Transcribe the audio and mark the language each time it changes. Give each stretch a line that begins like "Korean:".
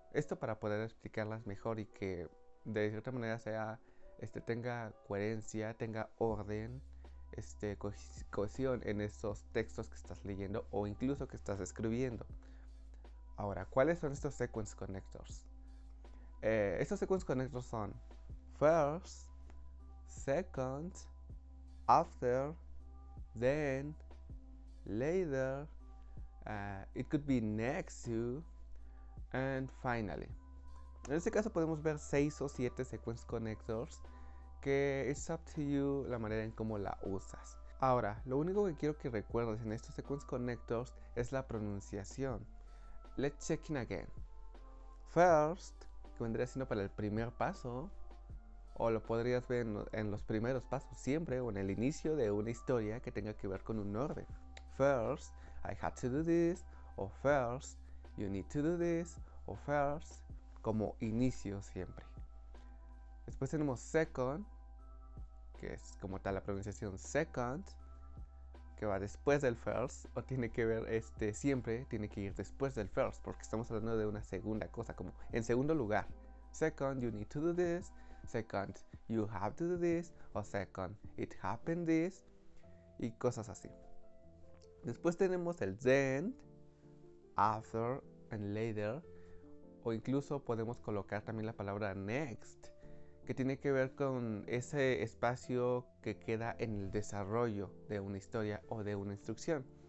Spanish: Esto para poder explicarlas mejor y que de cierta manera tenga coherencia, tenga orden, cohesión en esos textos que estás leyendo o incluso que estás escribiendo. Ahora, ¿cuáles son estos sequence connectors? Estos sequence connectors son
English: first, second, after, then, later, it could be next to, and finally.
Spanish: En este caso podemos ver 6 o 7 sequence connectors, que es
English: up to you
Spanish: la manera en cómo la usas. Ahora, lo único que quiero que recuerdes en estos sequence connectors es la pronunciación.
English: Let's check in again. First,
Spanish: que vendría siendo para el primer paso, o lo podrías ver en los primeros pasos siempre, o en el inicio de una historia que tenga que ver con un orden.
English: First, I had to do this, o first, you need to do this, o first,
Spanish: como inicio siempre. Después tenemos second, que es como tal la pronunciación second, que va después del first, o tiene que ver, siempre tiene que ir después del first, porque estamos hablando de una segunda cosa, como en segundo lugar.
English: Second, you need to do this. Second, you have to do this. O second, it happened this.
Spanish: Y cosas así. Después tenemos el then, after, and later. O incluso podemos colocar también la palabra next, que tiene que ver con ese espacio que queda en el desarrollo de una historia o de una instrucción.